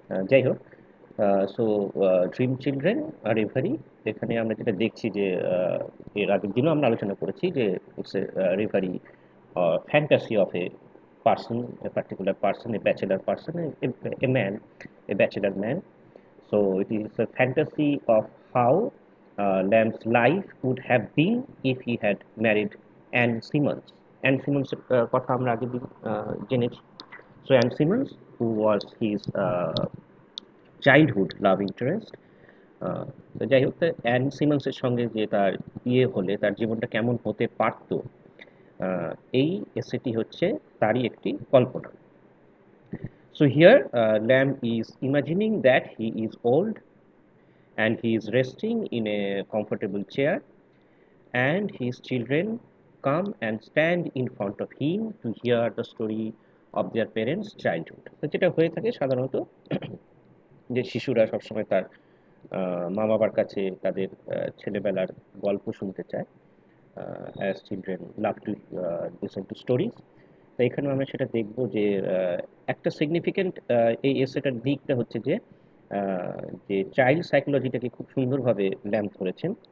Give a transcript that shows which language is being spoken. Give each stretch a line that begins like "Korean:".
Bangla: যাই হোক,
English: so dream children আর reverie,
Bangla: এখানে আমরা যেটা দেখছি যে এর আগের দিনও আমরা আলোচনা করেছি যে
English: It's a reverie fantasy of a person, a particular person, a bachelor person, a man, a bachelor man. So it is a fantasy of how Lamb's life would have been if he had married Ann Simmons.
Bangla: Ann Simmons কথা আমরা আগের দিন জেনেছি।
English: So Ann Simmons, who was his childhood love interest.
Bangla: তো যাই হোক, তো an সিমন্সের সঙ্গে যে তার বিয়ে হলে তার জীবনটা কেমন হতে পারত, আহ, এই এসেটি হচ্ছে তারই একটি কল্পনা।
English: So here, Lamb is imagining that he is old and he is resting in a comfortable chair, and his children come and stand in front of him to hear the story of their parents' childhood.
Bangla: তো যেটা হয়ে থাকে সাধারণত, যে শিশুরা সবসময় তার মা বাবার কাছে তাদের ছেলেবেলার গল্প শুনতে চায়।
English: As children love to listen to stories.
Bangla: তো এখানেও আমরা সেটা দেখব যে একটা সিগনিফিকেন্ট এই এসেটার দিকটা হচ্ছে যে যে চাইল্ড সাইকোলজিটাকে খুব সুন্দরভাবে ল্যাম্ব ধরেছেন।